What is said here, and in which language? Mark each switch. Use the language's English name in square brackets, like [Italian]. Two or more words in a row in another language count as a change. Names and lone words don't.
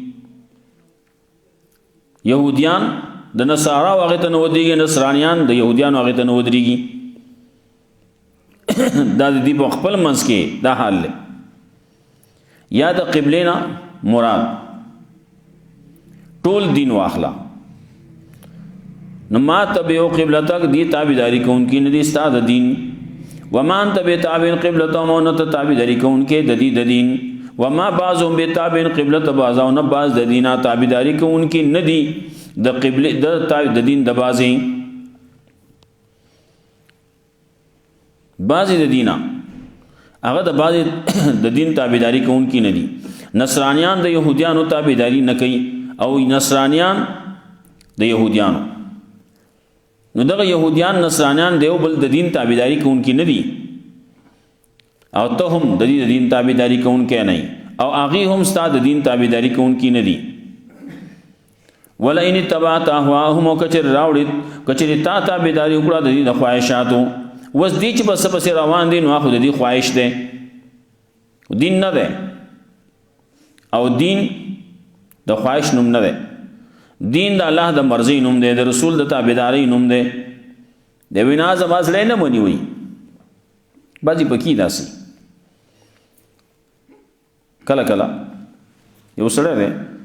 [Pashto] یهودیان د نصارا هغه ته نه ودرېږي نصرانیان د یهودیانو هغه ته نه ودرېږي دا د دې په خپل منځ کې دا حال دی یا د قبلې نه مراد ټول دین واخلا نو [Arabic] ما تبعو قبلتک [Pashto] دی تابعداري کوونکي نه دي ستا د دین [Arabic] وما انت بتابع قبلتهم [Pashto] او نه ته تابعداري کوونکي د دې د دین [Arabic] وما بعضهم بتابع قبلة بعض [Pashto] او نه بعض د دینه تابعداري کوونکي نه دي د قبله د دین د بعضي د دینه هغه د بعض د دین تابعداري کوونکي نه دي نصرانیان د يهوديانو تابعداري نه کوي او نصرانیان د يهوديانو نو دغه يهوديان نصرانیان دیو بل د دین تابعداري کوونکي نه دي او ته هم د دې دین تابعداري کوونکی نه او هغه هم ستا د دین تابعداري کوونکی نه دي [Arabic] ولا ان تبعت اهواهم [Pashto] کچر راوړي کچر تا تابعداري وکړه د دې د خواهشاتو وس دې چې بس بس روان دي نو خو د دې خواهش ده دین نه ده او دین د خواهش نوم نه ده دین د الله د مرضی نوم ده د رسول د تابعداري نوم ده د وینا زماز نه مونږ وي باجی پکې داسي کله کله یو سره ده